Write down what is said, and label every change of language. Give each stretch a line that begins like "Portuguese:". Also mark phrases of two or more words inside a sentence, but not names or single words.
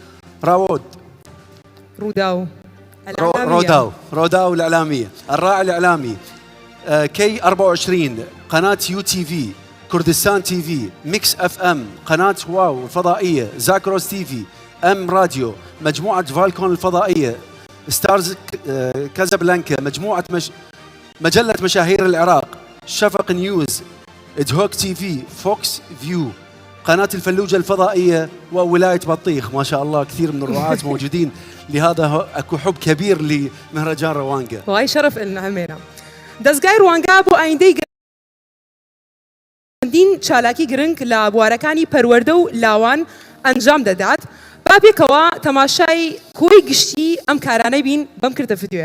Arabic: روداو الإعلامية، الراعي الإعلامي كي 24، قناة يو تي في، كردستان تي في، ميكس اف ام، قناة واو الفضائية، زاكروس تي في، ام راديو، مجموعة فالكون الفضائية، ستارز كازابلانكا، مجلة مشاهير العراق، شفق نيوز، ادهوك تي في، فوكس فيو، قناة الفلوجة الفضائية، وولاية بطيخ. ما شاء الله كثير من الرعاة موجودين، لهذا اكو حب كبير لمهرجان روانجا. وهي شرف لنا همينا.
Central Kurdish: دەستگای ڕوانگە بۆ ئایندەی گەندین چالاکی گرنگ لە بوارەکانی پەروەردە و لاوان ئەنجام دەدات. با پێکەوە تەماشای کۆی گشتی ئەم کارانەی بین بەم کردە ڤیدیۆیە.